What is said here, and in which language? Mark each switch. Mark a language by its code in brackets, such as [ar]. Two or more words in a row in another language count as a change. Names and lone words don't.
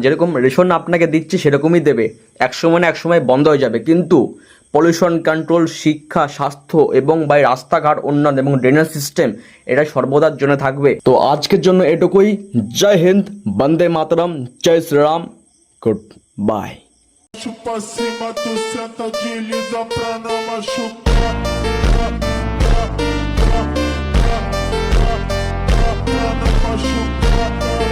[bn] যেরকম রেশন আপনাকে দিচ্ছে সেরকমই দেবে, একসময় না একসময় বন্ধ হয়ে যাবে, কিন্তু [en] pollution control, [bn] শিক্ষা, স্বাস্থ্য এবং বাই রাস্তাঘাট উন্নয়ন এবং [en] drainage system [bn] এটা সর্বদার জন্য থাকবে। তো আজকের জন্য এটুকুই। জয় হিন্দ, বন্দে মাতরম, জয় শ্রীরাম, [en] good bye. [pt] Pra cima, tu senta, desliza pra não machucar. Pra não machucar.